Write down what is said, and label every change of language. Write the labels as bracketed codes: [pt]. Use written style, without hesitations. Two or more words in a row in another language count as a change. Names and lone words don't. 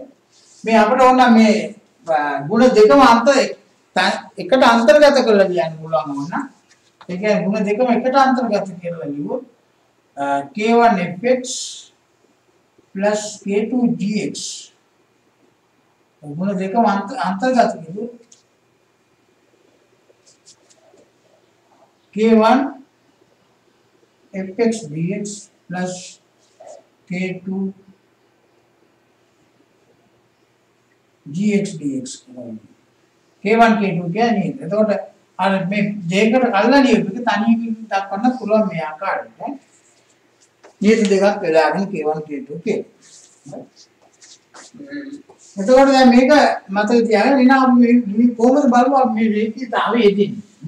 [si] මේ අපිට ඕන මේ ගුණ දෙකම එකට අන්තර්ගත කරලා කියන්න පුළුවන් වුණා. ඒ කියන්නේ ගුණ දෙකම එකට අන්තර්ගත කරලා ලියුවොත් [en] k1 fx plus k2 gx [si] ගුණ දෙකම අන්තර්ගත කළොත් [en] k1 fx dx plus k2 gx dx [si] k1 k2 කියන්නේ එතකොට අර මේ දෙයකට කල්ලා ලියුවක තනියකින් දක්වන්න පුළුවන් මේ ආකාරයට නියත දෙකක් වෙලාගෙන k1 k2 කියලා. එතකොට දැන් මේක මතක තියාගන්න ඉතින් අපි මේ කොහොමද බලමු මේ රේඛීයතාවය එදින්නේ.